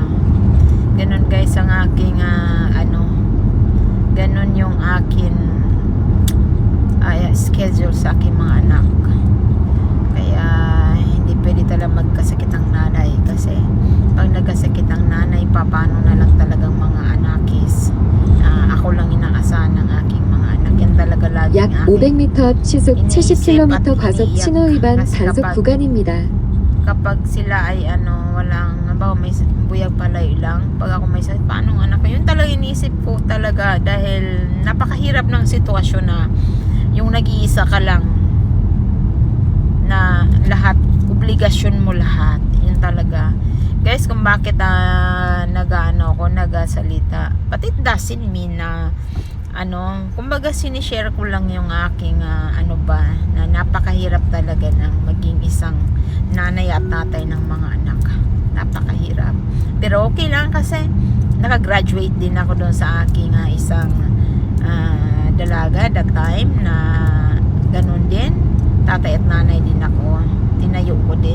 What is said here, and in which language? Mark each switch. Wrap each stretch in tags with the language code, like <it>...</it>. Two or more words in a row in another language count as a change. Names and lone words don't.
<tl>Ganun guys ang aking ganun yung akin schedule sa aking mga anak. Kaya hindi pwede talaga magkasakit ang nanay kasi pag nagkasakit ang nanay, paano na lang talagang mga anakis. Ako lang inaasahan ng aking mga anak. Yan talaga lagi</tl> <ko>약 500m 앞 시속 70km 과속 신호 위반 단속 구간입니다.</ko> <tl>Kapag sila ay walang may buyag palay lang, pag ako may sakit, paano anak ko? Yun talaga iniisip ko talaga dahil napakahirap ng sitwasyon na yung nag-iisa ka lang na lahat, obligasyon mo lahat. Yun talaga guys kung bakit nagasalita,</tl> <en>but it doesn't mean</en> <tl>na kumbaga sinishare ko lang yung aking na napakahirap talaga ng maging isang nanay at tatay ng mga anak. Napakahirap, pero okay lang kasi nakagraduate din ako doon sa aking isang dalaga</tl> <en>that time</en> <tl>na ganun din, tatay at nanay din ako, tinayo ko din.</tl>